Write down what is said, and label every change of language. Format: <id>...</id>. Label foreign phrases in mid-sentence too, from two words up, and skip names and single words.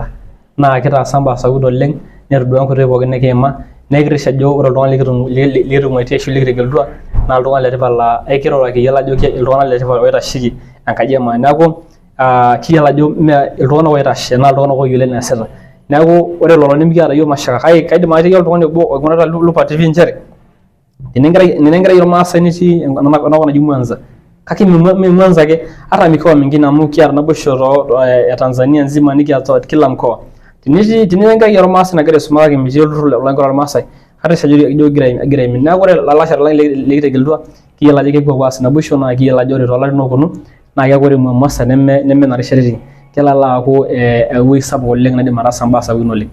<mas>Naa kitaasa mbaa sapukin oleng netodua nkoitoi pookin nikiima nekitisho ajo ore iltung'anak likitung'uaitie ashu likitegelutua naa iltung'anak letipat laa ekiroroki iyiolo ajo iltung'anak letipat oitasheki enkaji emaa. Neeku kiyiolo ajo mee iltung'anak oitashe naa iltung'anak oyiolo eneesita. Neeku ore lelo nemikiata iyiok mashaka kake kaidim atiaki oltung'ani obo oing'orita Lopa TV nchere tenenkerai ormaasai nitii enakop naji Mwanza kake Mwanza ake</mas> <sw>hata mikoa mingine</sw> <mas>amu kiata naboisho</mas> <sw>ya Tanzania nzima</sw> <mas>nikiata</mas> <sw>kila mkoa.</sw> <mas>Tinenga yaro Maasai nagira aisuma kake metii olturrur lormaasai. Hata ijo gira aimin. Neeku ore lalashera lang likitegelutua kiyiolo ajo kepuo aas naboisho naa kiyiolo ajo ore toolarin ooponu naa keeku ore Mombasa neme narishata etii. Kelo aaku ewuei sapuk oleng naidim ataasa mbaa sapukin oleng.</mas>